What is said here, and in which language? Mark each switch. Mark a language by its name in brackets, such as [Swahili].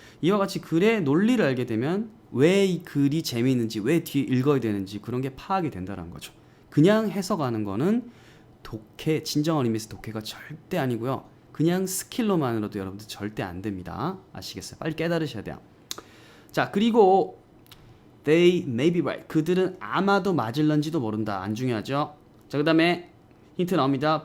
[Korean] 이와 같이 글의 논리를 알게 되면 왜 이 글이 재미있는지, 왜 뒤에 읽어야 되는지 그런 게 파악이 된다는 거죠. 그냥 해석하는 거는 독해, 진정한 의미에서 독해가 절대 아니고요. 그냥 스킬로만으로도 여러분들 절대 안 됩니다. 아시겠어요? 빨리 깨달으셔야 돼요. 자, 그리고 [English] They may be right. [Korean] 그들은 아마도 맞을런지도 모른다. 안 중요하죠. 자, 그 다음에 힌트 나옵니다.